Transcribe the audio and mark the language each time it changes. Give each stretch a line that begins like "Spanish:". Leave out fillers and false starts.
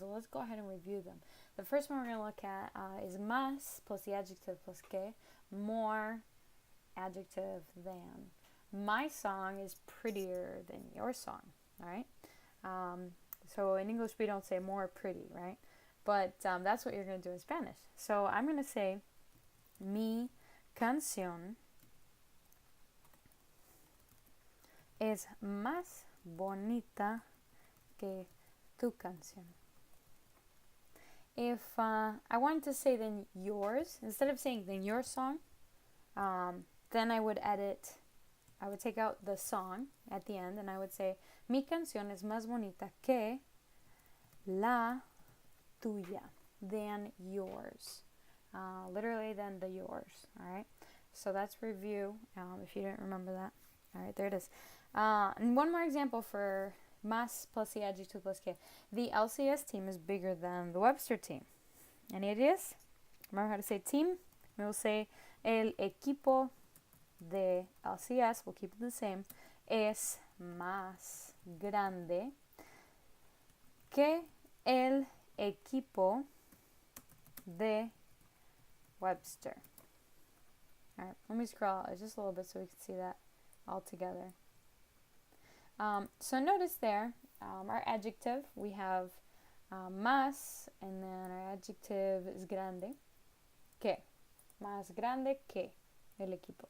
English: So let's go ahead and review them. The first one we're going to look at is más plus the adjective plus que, more, adjective, than. My song is prettier than your song, all right? So in English we don't say more pretty, right? But that's what you're going to do in Spanish. So I'm going to say,
Spanish: mi canción es más bonita que tu canción.
English: If I wanted to say then yours, instead of saying then your song, then I would take out the song at the end and I would say,
Spanish: mi canción es más bonita que la tuya,
English: than yours. Literally than the yours, all right? So that's review, if you didn't remember that. All right, there it is. And one more example for más plus the adjective plus que. The LCS team is bigger than the Webster team. Any ideas? Remember how to say team? We will say
Spanish: el equipo de LCS,
English: we'll keep it the same,
Spanish: es más grande que el equipo de Webster.
English: All right, let me scroll out just a little bit so we can see that all together. So notice there, our adjective, we have más, and then our adjective is grande, que,
Spanish: más grande que el equipo.